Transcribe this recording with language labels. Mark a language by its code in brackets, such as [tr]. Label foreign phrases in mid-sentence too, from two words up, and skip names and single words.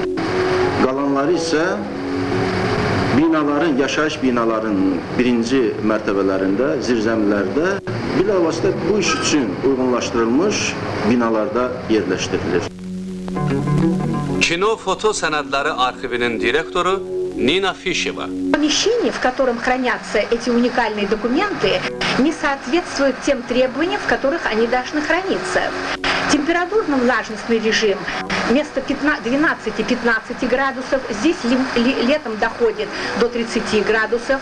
[az] Qalanları isə binaların, yaşayış binalarının birinci mərtəbələrində, zirzəmilərdə bilavasitə bu iş üçün uyğunlaşdırılmış binalarda yerləşdirilir. Kino foto sənədləri arxivinin direktoru Nina Fişeva. [ru] Помещение, в котором хранятся эти уникальные документы, не соответствует тем требованиям, в которых они должны храниться. Температурно-влажностный режим вместо 12-15 градусов здесь летом доходит до 30 градусов.